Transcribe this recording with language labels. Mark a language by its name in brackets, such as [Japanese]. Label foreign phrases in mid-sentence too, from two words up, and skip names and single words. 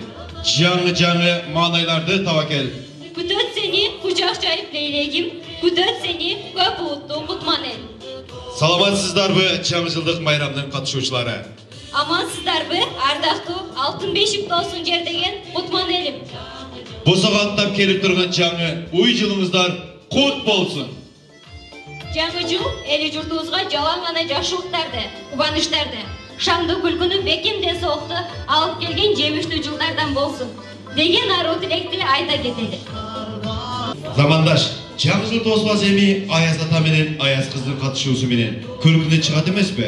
[Kyrgyz] Жаңы маанайларды таба кел. Күтөт сени кучак жайып лейлегим, күтөт сени көп улуттуу кутман эл. Саламатсыздарбы жаңы жылдык майрамдын катышуучулары? Амансыздарбы ардактуу алтын бешик тоосун жердеген кутман элим. [Kazakh] босағаттап келіп тұрған жаңы уй жылыңыздар құт болсын. Жаңы жыл елі жұртымызға жалаң ғана жақсылықтарды, қуаныштарды, шаңды күлкіні бекемде соқты алып келген жемішті жылдардан болсын деген ару тілекті айта кетеді. [Kyrgyz] Замандаш, жаңы жыл тоспас эми Аяз ата менен Аяз кыздын катышуусу менен күлкүнө чыгат эмес бе?